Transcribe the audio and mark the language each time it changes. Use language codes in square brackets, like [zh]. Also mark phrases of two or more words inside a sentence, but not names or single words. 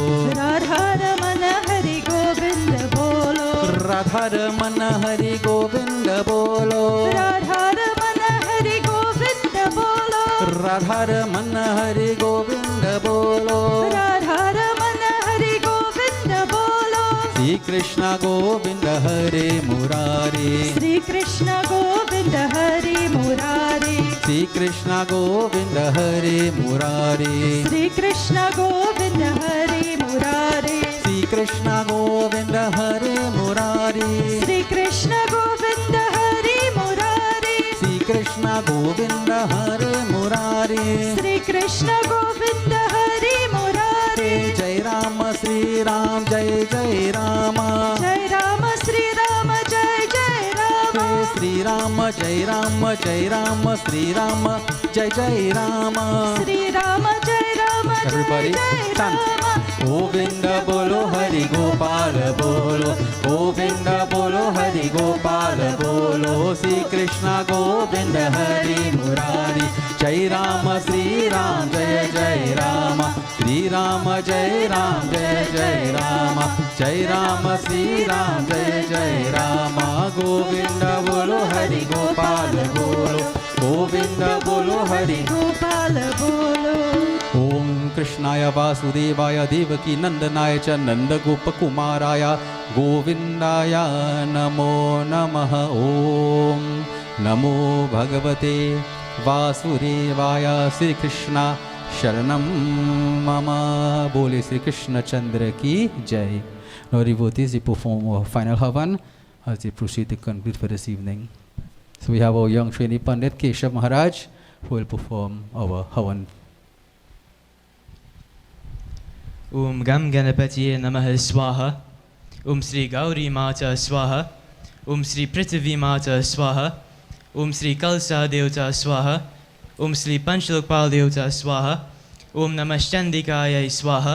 [hi] राधा रमन हरि गोविंद बोलो, राधा रमन हरि गोविंद बोलो, राधा रमन हरि गोविंद बोलो, राधा रमन हरि गोविंद बोलो, राधा रमन हरि गोविंद बोलो। श्री कृष्ण गोविंद हरे मुरारी, श्री कृष्ण गोविंद हरि मुरारी, श्री कृष्ण गोविंद हरे मुरारी, श्री कृष्ण गोविंद हरि मुरारी, श्री कृष्ण गोविंद हरे मुरारी, श्री कृष्ण गोविंद हरि मुरारी, श्री कृष्ण गोविंद हरे मुरारी, श्री कृष्ण गोविंद हरि मुरारी। जय राम श्री राम जय जय राम, जय राम श्री राम जय जय राम, श्री राम जय राम जय राम, श्री राम जय जय राम, श्री राम जय राम Everybody जय chant. राम। गोविंद बोलो हरि गोपाल बोलो, गोविंद बोलो हरि गोपाल बोलो, श्री कृष्ण गोविंद हरि मुरारी। जय राम श्री राम जय जय राम, श्री राम जय राम जय जय राम, जय राम श्री राम जय जय राम। गोविंद बोलो हरि गोपाल बोलो, गोविंद बोलो हरि गोपाल बोलो। [sa] ओम कृष्णाय वासुदेवाय देवकी नंदनाय च नंदगोपकुमाराय गोविंदाय नमो नमः। ओम नमो भगवते वासुदेवाय। श्री कृष्ण शरणम मम। [hi] बोले श्री कृष्ण चंद्र की जय। [en] Now devotees, we perform our final Havan as they proceed to conclude for this evening. So we have our young trainee Pundit Keshav Maharaj who will perform our Havan. [sa] ॐ गं गणपतये नमः स्वाहा. ॐ श्री गौरी माता स्वाहा. ॐ श्री पृथ्वी माता स्वाहा। ॐ श्री कलश देवता स्वाहा. ॐ श्री पञ्चलोकपाल देवता स्वाहा। ॐ नमः चण्डिकाय स्वाहा.